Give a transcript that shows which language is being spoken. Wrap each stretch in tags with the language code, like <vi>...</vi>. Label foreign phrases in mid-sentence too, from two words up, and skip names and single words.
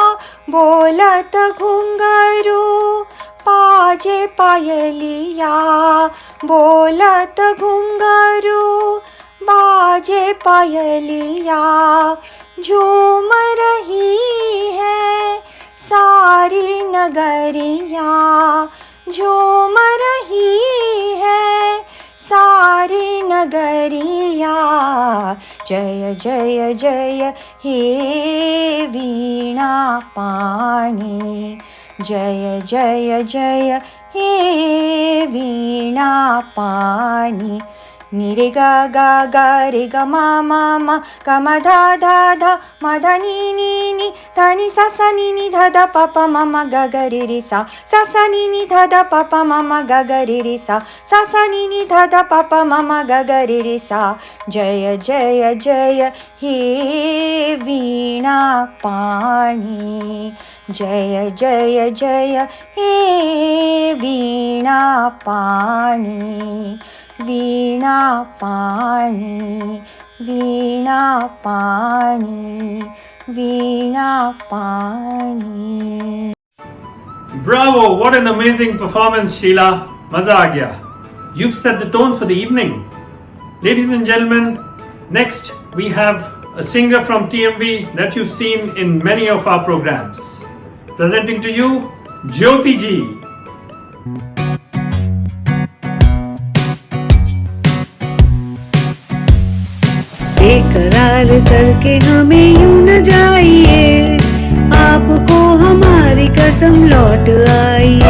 <hi>बोलत घुंघरू पाजे पायलिया, बोलत घुंघरू बाजे पायलिया। झूम रही है सारी नगरिया, झूम रही है सारी नगरिया। जय जय जय हे वीणा पाणी, जय जय जय हे वीणा पाणी। नि रे ग ग ग रे ग म म म ग म ध ध ध म ध नि नि नि ध नि सा सा नि नि ध ध प प म म ग ग रे रे सा सा सा नि नि ध ध प प म म ग ग रे रे सा सा सा नि नि ध ध प प म म ग ग रे रे सा। जय जय जय हे वीणा पाणी, जय जय जय हे वीणा पाणी। वीणा पाणी, वीणा पाणी, वीणा पाणी।</hi> <en>Bravo! What an amazing performance, Sheila.</en> <hi>मज़ा आ गया.</hi> <en>You've set the tone for the evening. Ladies and gentlemen, next we have a singer from TMV that you've seen in many of our programs. Presenting to you, Jyoti ji.</en> <hi>बेकरार करके हमें यूं न जाइए, आपको हमारी कसम लौट आइए।</hi>